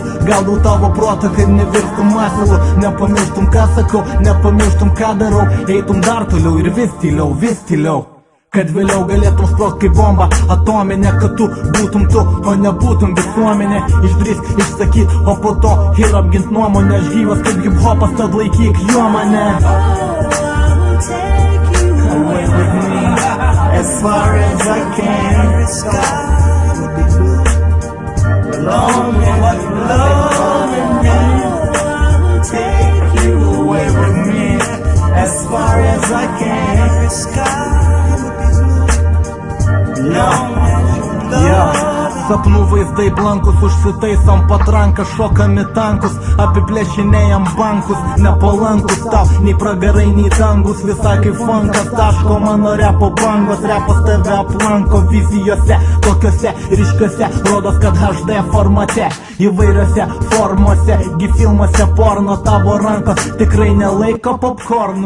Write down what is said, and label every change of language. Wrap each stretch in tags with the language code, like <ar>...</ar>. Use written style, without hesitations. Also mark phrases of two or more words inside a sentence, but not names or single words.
<lt>Gaudau tavo protą, kad nevirstum masalų. Nepamirštum ką sakau, nepamirštum ką darau. Eitum dar toliau ir vis tyliau. Kad vėliau galėtum sprot kaip bomba atominė, kad tu būtum tu, o nebūtum visuomenė. Išdrįsk išsakyt, o po to ir apgint nuomonę. Aš gyvas kaip hip-hopas, tad laikyk jo mane.</lt> <en>Away with me, as far as I can. Long as you love me, take you away with me, as far as I can.</en> <lt>Sapnų vaizdai blankus, užsitaisom patranką, šokami tankus, apiplėšinėjam bankus, nepalankus tau, nei pragarai, nei dangus, visai kaip funkas, taško mano repo bangos, repas tave aplanko vizijose, tokiose ryškiose, rodos kad HD formate, įvairiose formose, gi filmuose porno, tavo rankos tikrai nelaiko popcornų.</lt>